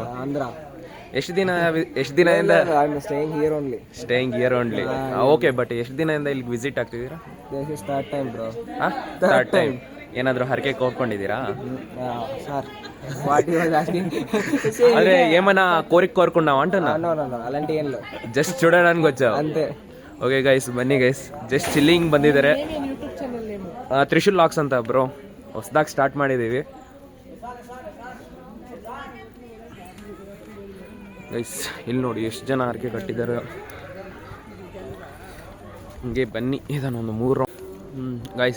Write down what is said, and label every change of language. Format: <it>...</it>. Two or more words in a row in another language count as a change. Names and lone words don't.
<kn>ಆಂಧ್ರ. ಎಷ್ಟು ದಿನದಿಂದ</kn> <en>staying here only? okay, but</en> <kn>ಎಷ್ಟು ದಿನದಿಂದ ಇಲ್ಲಿಗೆ ವಿಸಿಟ್ ಆಗ್ತಿದ್ದೀರಾ?</kn> <en>third time.</en> <kn>ಏನಾದರೂ ಹರಕೆ ಕೋರ್ಕೊಂಡಿದ್ದೀರಾ?</kn> <te>ಅಂದ್ರೆ ఏమన్నా కోరిక కోరుకున్నావా అంటున్నా? అలాంటి ఏం లేదు, జస్ట్ చూడడానికి వచ్చావు అంతే.</te> <en>Okay guys, bunny guys, just chilling</en> <kn>ಬಂದಿದ್ದಾರೆ. ತ್ರಿಶೂಲ್ ಲಾಕ್ಸ್ ಅಂತ ಬ್ರೋ ಹೊಸದಾಗಿ ಸ್ಟಾರ್ಟ್ ಮಾಡಿದ್ದೀವಿ ಗೈಸ್. ಇಲ್ಲಿ ನೋಡಿ ಎಷ್ಟು ಜನ ಹರಕೆ ಕಟ್ಟಿದ್ದಾರೆ. ಹಂಗೆ ಬನ್ನಿ, ಇದನ್ನೊಂದು 3 ಗೈಸ್.</kn>